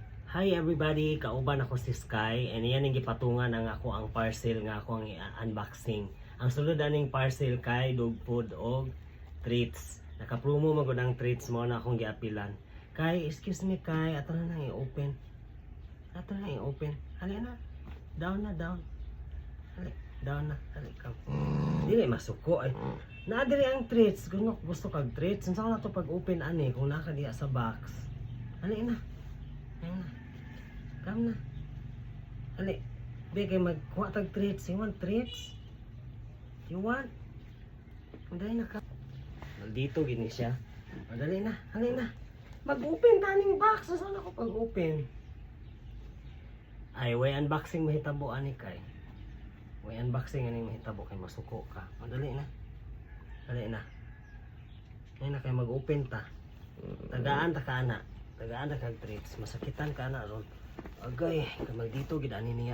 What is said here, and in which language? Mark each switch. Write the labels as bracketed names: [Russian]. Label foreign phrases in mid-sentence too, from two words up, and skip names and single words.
[English] Hi everybody, [Cebuano] kauban ako si Sky and yan ang gipatungan ang ako ang parcel nga ako ang unboxing. Ang sulod aning parcel kay dog food og treats. Naka-promo magud ang treats mo na akong giapilan. Kay, [English] excuse me [Cebuano] kay, ato na nang i-open. Ato na i-open. Hali na. Down na, down. Hali, down na. Hali ka. Dili masuko ay. Naadiri ang treats. Gunok gusto kag treats. Unsa na to pag open ani kung naka diha sa box. Hali na. Hali na. Come na. Ali. Bigay magkuha tag treats. [English] You want treats? You want? [Cebuano] Madali na ka. Nandito gini siya. Madali na. Hali na. Mag-open taning box. [Filipino] Saan ako [Cebuano] pag-open? Ay, way unboxing mahitabo ani kay. Way unboxing ani mahitabo kay masuko ka. Madali na. Dali na. Ay na kay mag-open ta. Tagaan ta ka ana. Tagaan ta kag treats. Masakitan ka ana ron. Agay, kamal dito gid ani niya.